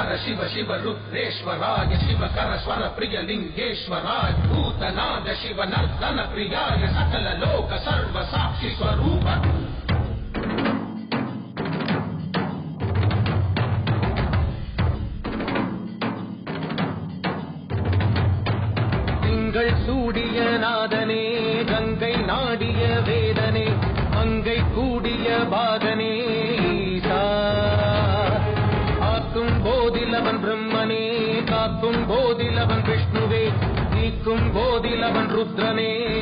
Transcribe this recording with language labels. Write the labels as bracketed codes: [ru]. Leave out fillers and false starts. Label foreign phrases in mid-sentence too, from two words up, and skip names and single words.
[sa] शिव शिव रुद्रेश्वराय शिवकर स्वर प्रिय लिंगेश्वराय भूतनाद शिव नर्तन प्रियाय सकल लोक सर्व साक्षी स्वरूप [ta] சூடிய நாதனே கங்கை நாடிய வேதனே அங்கை கூடிய பாகனே ஆக்கும் போதிலவன் பிரம்மனே காக்கும் போதிலவன் விஷ்ணுவே நீக்கும் போதிலவன் ருத்ரனே